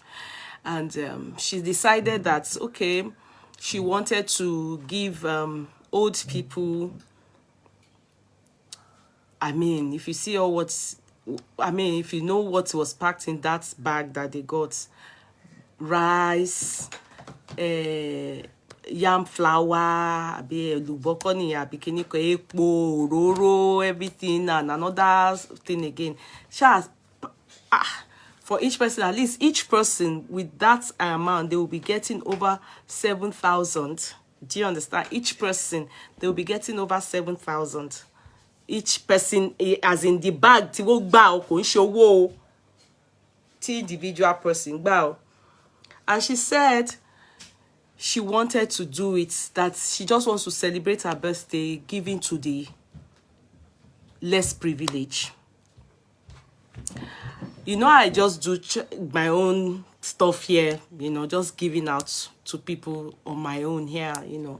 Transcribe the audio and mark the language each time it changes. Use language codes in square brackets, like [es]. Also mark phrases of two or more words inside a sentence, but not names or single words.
[en] And she decided that, okay, she wanted to give old people, I mean, if you see all what's, I mean, if you know what was packed in that bag that they got, rice, yam flour, everything, and another thing again. For each person, at least each person with that amount, they will be getting over 7,000. Do you understand? Each person, they will be getting over 7,000. Each person, as in the bag, [yo] ti wo gba o ko nse owo ti individual person gba o. [en] And she said she wanted to do it, that she just wants to celebrate her birthday, giving to the less privileged. You know, I just do my own stuff here, you know, just giving out to people on my own here, you know.